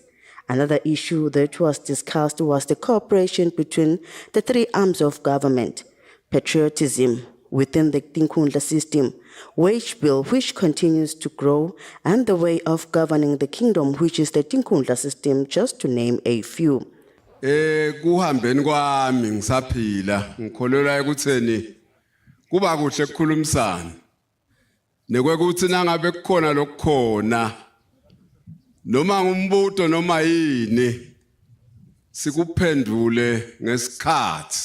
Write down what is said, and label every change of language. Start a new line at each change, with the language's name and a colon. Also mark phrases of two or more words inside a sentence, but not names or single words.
English: Another issue that was discussed was the cooperation between the three arms of government, patriotism within the Tinkhundla system, wage bill which continues to grow, and the way of governing the kingdom, which is the Tinkhundla system, just to name a few.
Swati: Kuhambeni kwami ngisaphila ngikholelwa ekutheni kuba kuhle ukukhulumisana nekwekuthi nangabe kukhona lokukhona noma ngumbuto noma yini sikuphendule ngesikhathi.